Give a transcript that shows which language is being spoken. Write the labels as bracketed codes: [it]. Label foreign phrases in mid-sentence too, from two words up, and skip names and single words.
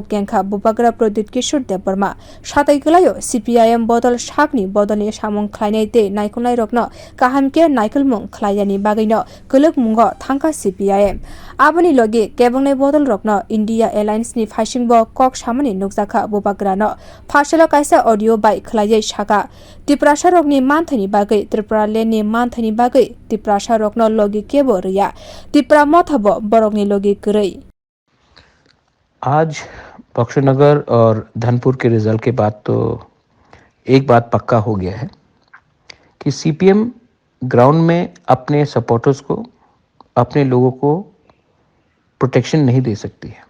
[trp] केंखा बुबाग्रा प्रद्युत किशोर देबबर्मा साथै गलायो सीपीआईएम बदल साकनि बदलनि सामं खलायनाय दे नायखनाय रकनो काहामके नायकलमुं खलायनि बागैनो कलक मुंग थांका सीपीआईएम आबनि लगे केबंनाय बदल रकनो इंडिया एलायंस नि फासिंबो कक सामानि नुकजाखा बुबाग्रानो फासालो काइसा ऑडियो बाय खलायै साका तिप्रासा रकनि मानथनि बागै त्रिपुरा लेनि मानथनि बागै तिप्रासा रकनो लगे केबो रिया तिप्रा मथबो बरकनि लगे गरै। [hi] आज बक्सनगर और धनपुर के रिजल्ट के बाद तो एक बात पक्का हो गया है कि सीपीएम ग्राउंड में अपने सपोर्टर्स को, अपने लोगों को प्रोटेक्शन नहीं दे सकती है।